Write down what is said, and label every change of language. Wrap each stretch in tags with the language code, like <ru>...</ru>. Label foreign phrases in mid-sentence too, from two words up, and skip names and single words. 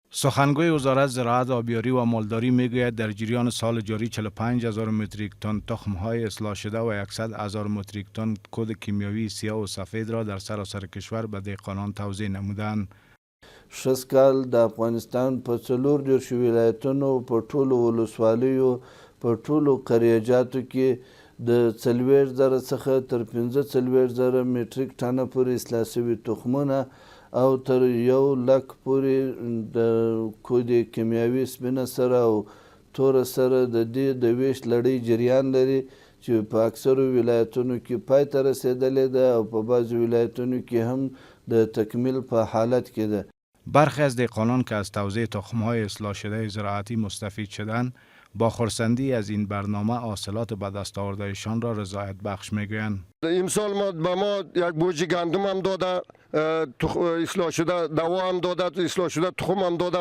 <fa>سخنگوی وزارت زراعت، آبیاری و مالداری میگوید در جریان سال جاری 45,000 متریک تن تخم‌های اصلاح شده و 100,000 متریک تن کود کیمیاوی سیاه و سفید را در سراسر کشور به دهقانان توزیع نمودند.</fa> <ps>شس کال د افغانستان په 40 ولایتونو په ټولو ولسوالیو په ټولو قریجاتو کې د 40,000 څخه تر 45,000 متریک ټنه پورې اصلاح شوي تخمونه او تر 100,000 پورې د کود کیمیاوي سپینه سره او توره سره د دې د ویش لړۍ جریان لري چې په اکثرو ولایتونو کې پای ته رسېدلې ده او په بعضو ولایتونو کې هم د تکمیل په حالت کې ده.</ps> <fa>برخی از دهقانان که از توزیع تخم‌های اصلاح شده زراعتی مستفید شدند، با خرسندی از این برنامه حاصلات به دست آوردهشان را رضایت بخش میگویند. امسال به ما یک بوجی گندم هم داده، اصلاح شده دوا هم داده، اصلاح شده تخم هم داده.</fa>